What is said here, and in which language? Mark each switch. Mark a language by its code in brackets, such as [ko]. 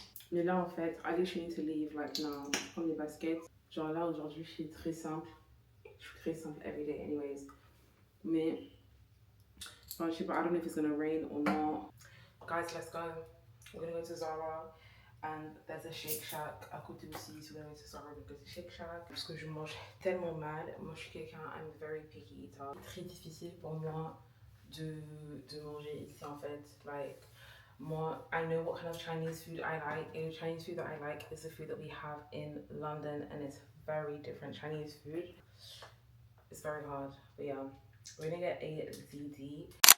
[fr] Mais là, en fait, [en] I literally need to leave like now. [fr] Prendre des baskets. Genre là, aujourd'hui, je suis très simple. Je suis très simple [en] every day anyways. [fr] Mais, enfin, je sais pas, [en] I don't know if it's gonna rain or not. Guys, let's go. We're gonna go to Zara. And there's a Shake Shack [fr] à côté aussi, si vous allez [en] to Zara, [fr] donc c'est [en] Shake Shack. [fr] Parce que je mange tellement mal. Moi, je suis quelqu'un, [en] I'm very picky eater. [fr] C'est très difficile pour moi de manger ici, en fait. [en] Like, moi, I know what kind of Chinese food I like. And the Chinese food that I like is the food that we have in London. And it's very different Chinese food. It's very hard. But yeah, we're gonna get a ZD.